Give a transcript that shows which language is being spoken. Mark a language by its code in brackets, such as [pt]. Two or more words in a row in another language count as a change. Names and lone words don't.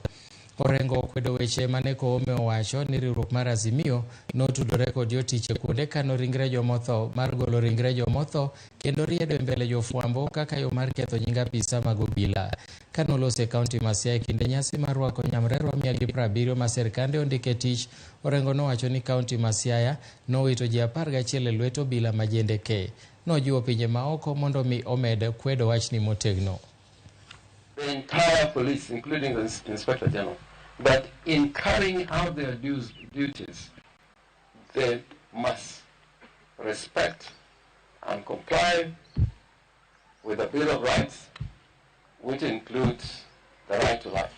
[luo] Orengo okwedo weche mane Koome owacho ni riwruok mar Azimio notudore kod jotich e kuonde kano ringre jomotho mar golo ringre jomotho kendo riedo e mbele jofwambo kaka yo mar ketho nying apisa mag obila. Kanolose kaunti ma Siaya e kinde nyasi mar rwako nyamrerwa 170 ma sirkande ondike tich, Orengo nowacho ni kaunti ma Siaya nowito ji 11 e lwet obila ma jendeke. Nojiwo pinje maoko mondo mi omed kwedo wachni motegno. [en] The entire police, including the Inspector General, that in carrying out their duties, they must respect and comply with the Bill of Rights, which includes the right to life.